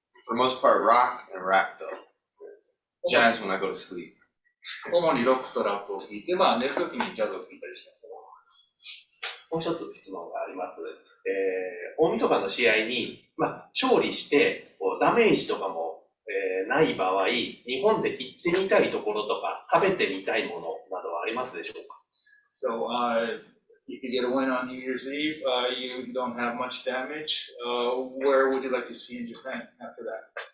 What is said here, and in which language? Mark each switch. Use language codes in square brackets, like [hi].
[en] For the most part, rock and rap though. Jazz when I go to sleep. [ja] 主にロックとラップを聴いて、まあ寝るときにジャズを聴いたりします。もう一つ質問があります。大晦日の試合に、勝利してダメージとかも、ない場合、日本で行ってみたいところとか食べてみたいものなどはありますでしょうか？ [en] So, if you get a win on New Year's Eve, you don't have much damage. Where would you like to see in Japan after that?